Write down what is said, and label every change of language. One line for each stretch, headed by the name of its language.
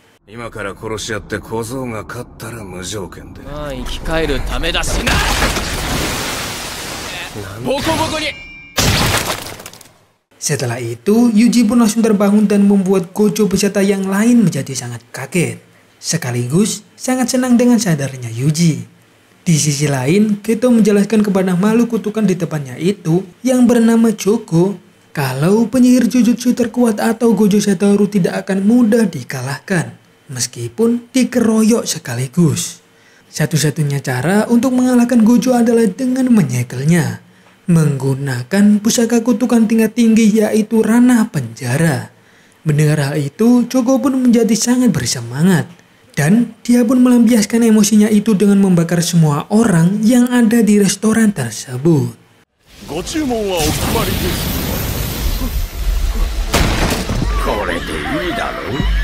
Japanese: 今から殺し合って小僧が勝ったら無条件で。まあ生き返るためだしな。ボコボコに。
Indonesian: Setelah itu, Yuji pun langsung terbangun dan membuat Gojo peserta yang lain menjadi sangat kaget. Sekaligus sangat senang dengan sadarnya Yuji. Di sisi lain, Keto menjelaskan kepada makhluk kutukan di depannya itu yang bernama Chogo kalau penyihir Jujutsu terkuat atau Gojo Satoru tidak akan mudah dikalahkan. Meskipun dikeroyok sekaligus. Satu-satunya cara untuk mengalahkan Gojo adalah dengan menyekelnya. Menggunakan pusaka kutukan tingkat tinggi yaitu ranah penjara. Mendengar hal itu, Chogo pun menjadi sangat bersemangat. Dan dia pun melampiaskan emosinya itu dengan membakar semua orang yang ada di restoran tersebut.
Japanese: ご注文はお決まりです。これでいいだろう。